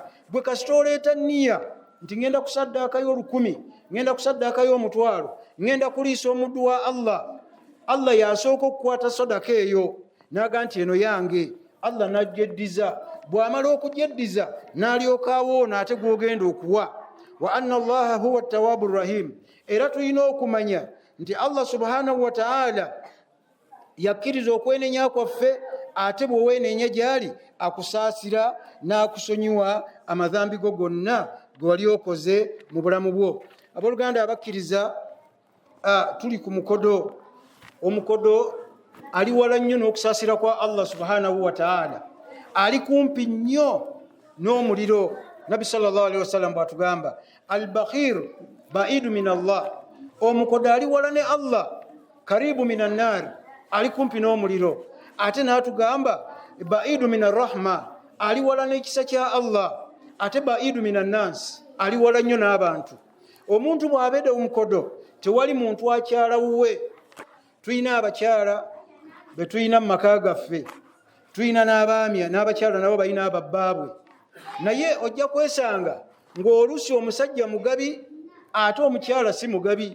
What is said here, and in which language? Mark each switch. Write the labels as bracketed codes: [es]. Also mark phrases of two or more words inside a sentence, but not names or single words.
[lg] bwe kasita oleeta nniya nti ngenda kusaddaakayo 1,000, ngenda kusaddaakayo 1,000, ngenda kuliisa omuddu wa Allah yasooka okukwata sadaka eyo, naga nti eno yange. Allah n'agyeddiza. bw'amala okugyeddiza n'alyoka awoona ate gw'ogenda okuwa. [ar] وأن الله هو التواب رحيم. [lg] era tulina okumanya nti Allah [ar] سبحانه وتعالى [lg] yakkiriza okwenenya kwaffe, ate bw'oweenenya gy'ali akusaasira n'akusonyiwa amadhambi go gonna ge wali okoze mu bulamu bwo. abooluganda abakkiriza, tuli ku mukodo. omukodo ali wala nnyo n'okusaasira kwa Allah [ar] سبحانه وتعالى, [lg] ali kumpi nnyo n'omuliro. Nabi [ar] صلى الله عليه وسلم [lg] bw'atugamba [ar] البخيل بعيد من الله, [lg] omukodo ali wala ne Allah, [ar] قريب من النار, [lg] ali kumpi n'omuliro. ate n'atugamba [ar] بعيد من الرحمة, [lg] ali wala n'ekisa kya Allah, ate [ar] بعيد من الناس, [lg] ali wala nnyo n'abantu. omuntu bw'abeedde omukodo, tewali muntu akyala wuwe. tulina abakyala be tulina mu maka gaffe, tulina n'abaami n'abakyala nabo balina ababbaabwe, naye ojja kwesanga ng'oluusi omusajja mugabi ate omukyala si mugabi.